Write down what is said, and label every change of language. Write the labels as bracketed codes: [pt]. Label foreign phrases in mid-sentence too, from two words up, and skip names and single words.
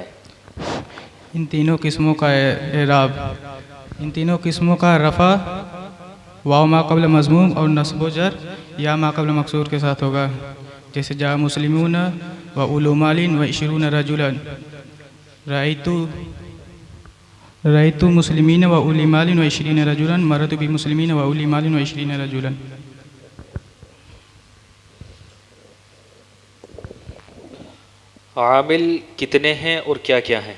[ur] ان تینوں قسموں کا اعراب، ان تینوں قسموں کا رفع واو ما قبل مضموم اور نصب و جر یا ما قبل مکسور کے ساتھ ہوگا. [ar] جیسے جاء مسلمون و اولو مال و 20 رجلا، رأیت مسلمین و اولی مال و 20 رجلا، مررت بمسلمین و اولی مال و 20 رجلا. [ur] عامل کتنے ہیں اور کیا کیا ہیں؟